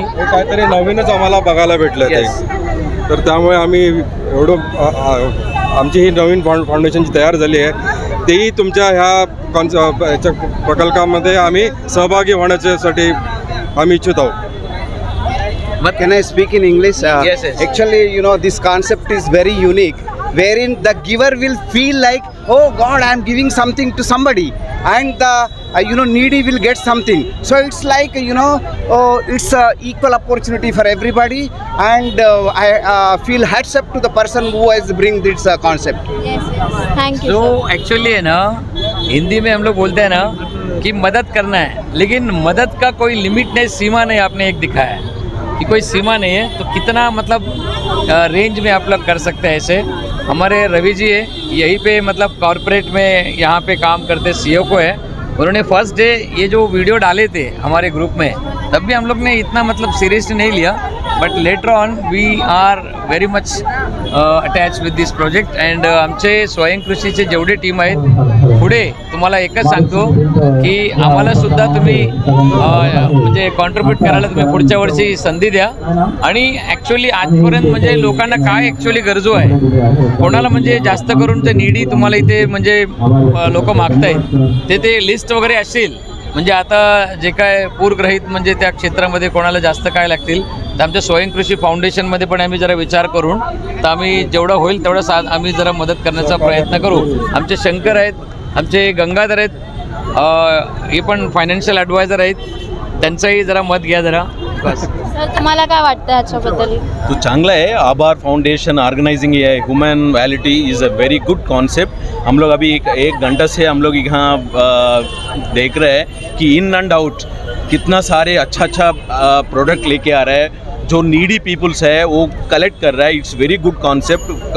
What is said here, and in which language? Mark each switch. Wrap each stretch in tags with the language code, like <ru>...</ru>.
<mr>हे काहीतरी नवीनच आम्हाला बघायला भेटलं ते.</mr> <en>Yes.</en> <mr>तर त्यामुळे आम्ही एवढं आमची ही नवीन फाउंडेशन जी तयार झाली आहे तेही तुमच्या ह्या प्रकल्पामध्ये आम्ही सहभागी होण्यासाठी आम्ही इच्छित आहोत.</mr> <en>Can I speak in English? Yes, yes. Actually, you know, this concept is very unique, wherein the giver will feel like, oh God, I am giving something to somebody, and the needy will get something. So it's like, it's a equal opportunity for everybody, and I feel hats up to the person who has bring this concept. Thank you.</en> <hi>जो actually है ना, हिंदी में हम लोग बोलते हैं ना कि मदद करना है, लेकिन मदद का कोई लिमिट नहीं, सीमा नहीं. आपने एक दिखाया है कि कोई सीमा नहीं है, तो कितना मतलब रेंज में आप लोग कर सकते हैं. ऐसे हमारे रवि जी है, यहीं पे मतलब कॉरपोरेट में यहाँ पे काम करते CEO को है. उन्होंने फर्स्ट डे ये जो वीडियो डाले थे हमारे ग्रुप में, तब भी हम लोग ने इतना मतलब सीरियसली नहीं लिया,</hi> <en>But later on we are very much attach with this project.</en> <mr>And आमचे स्वयंकृषीचे जेवढे टीम आहेत पुढे, तुम्हाला एकच सांगतो की आम्हाला सुद्धा तुम्ही म्हणजे कॉन्ट्रीब्यूट करायला तुम्ही पुढच्या वर्षी संधी द्या. आणि ॲक्च्युली आजपर्यंत म्हणजे लोकांना काय ॲक्च्युली गरजू आहे, कोणाला म्हणजे जास्त करून ते नीडी तुम्हाला इथे म्हणजे लोक मागतायत, ते लिस्ट वगैरे असेल. म्हणजे आता जे काय पूरग्रहित म्हणजे त्या क्षेत्रामध्ये कोणाला जास्त काय लागतील, तर आमच्या स्वयंकृषी फाउंडेशनमध्ये पण आम्ही जरा विचार करून, तर आम्ही जेवढं होईल तेवढं आम्ही जरा मदत करण्याचा प्रयत्न करू. आमचे शंकर आहेत, आमचे गंगाधर आहेत, हे पण फायनान्शियल ॲडवायझर आहेत, त्यांचंही जरा मत घ्या जरा. बस. सर तुम्हाला काय वाटतं ह्याच्याबद्दल?</mr> <hi>तो चांगला है. आभार फाउंडेशन ऑर्गेनाइजिंग ये है,</hi> <en>Human quality is a very good concept.</en> <hi>हम लोग अभी एक घंटा से हम लोग यहाँ देख रहे हैं कि इन एंड आउट कितना सारे अच्छा प्रोडक्ट लेके आ रहा है, जो नीडी पीपल्स है वो कलेक्ट कर रहा है.</hi> <en>It's very good concept.</en>